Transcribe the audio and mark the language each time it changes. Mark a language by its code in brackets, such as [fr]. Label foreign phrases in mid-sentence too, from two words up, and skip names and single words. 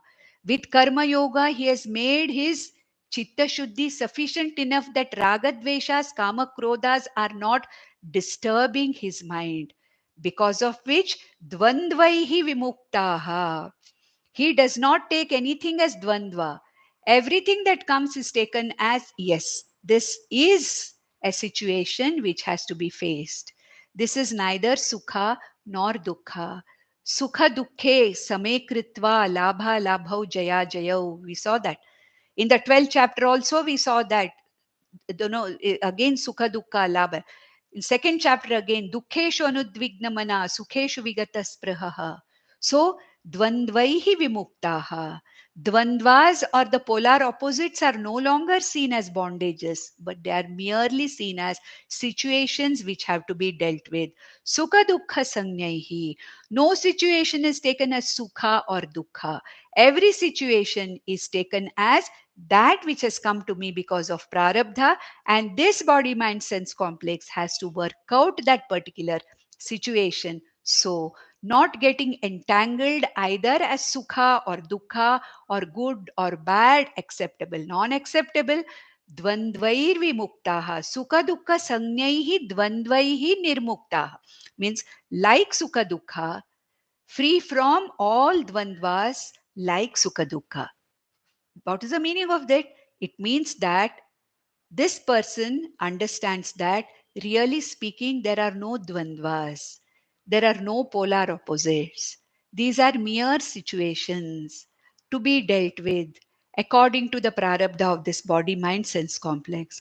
[en] With Karma Yoga, he has made his [sa] Chitta Shuddhi [en] sufficient enough that [sa] Ragadveshas, Kama Krodhas [en] are not disturbing his mind, because of which [sa] dvandvaihi vimuktaha. [en] He does not take anything as dvandva. Everything that comes is taken as, yes, this is a situation which has to be faced. This is neither sukha nor dukkha. [sa] Sukha dukkhe same kritva labha labhau jaya jayau. [en] We saw that. In the 12th chapter also we saw that. [sa] Again sukha dukkha labha. [en] In second chapter again, [sa] dukkeshu anudvigna mana, sukheshu vigata sprahaha. So, dvandvaihi vimuktaha. [en] Dvandvas or the polar opposites are no longer seen as bondages, but they are merely seen as situations which have to be dealt with. [sa] Sukha dukkha sanyaihi. [en] No situation is taken as sukha or dukkha. Every situation is taken as that which has come to me because of prarabdha, and this body mind sense complex has to work out that particular situation. So not getting entangled either as sukha or dukkha or good or bad, acceptable, non-acceptable. [sa] Dvandvair vimuktaha. Sukha dukkha sanyaihi dvandvaihi nirmuktaha. [en] Means like [sa] sukha dukkha, [en] free from all dvandvas like [sa] sukha dukkha. [en] What is the meaning of that? It means that this person understands that, really speaking, there are no dvandvas, there are no polar opposites. These are mere situations to be dealt with according to the prarabdha of this body mind sense complex.